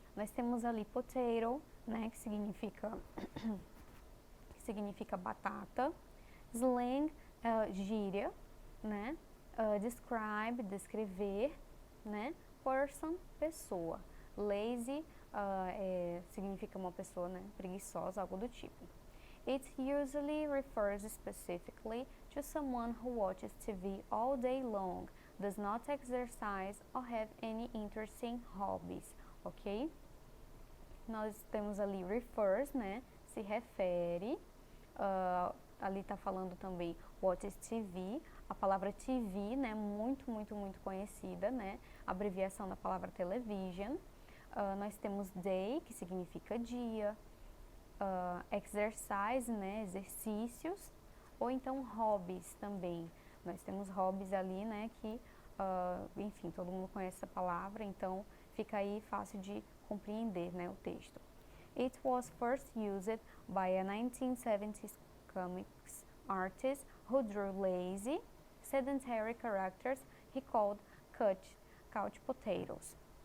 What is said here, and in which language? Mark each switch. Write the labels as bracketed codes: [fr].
[pt] Nós temos ali potato, né, que significa batata, slang, gíria, né, describe, descrever, né, person, pessoa, lazy, significa uma pessoa, né, preguiçosa, algo do tipo. [en] It usually refers specifically to someone who watches TV all day long, does not exercise or have any interesting hobbies, ok? [pt] Nós temos ali refers, né, se refere, ali está falando também [en] watches TV, [pt] a palavra TV, né, muito conhecida, né, abreviação da palavra television. Nós temos day, que significa dia, exercise, né, exercícios, ou então hobbies também. Nós temos hobbies ali, né, que, enfim, todo mundo conhece essa palavra, então fica aí fácil de compreender, né, o texto. [en] It was first used by a 1970s comics artist who drew lazy, sedentary characters he called couch potatoes.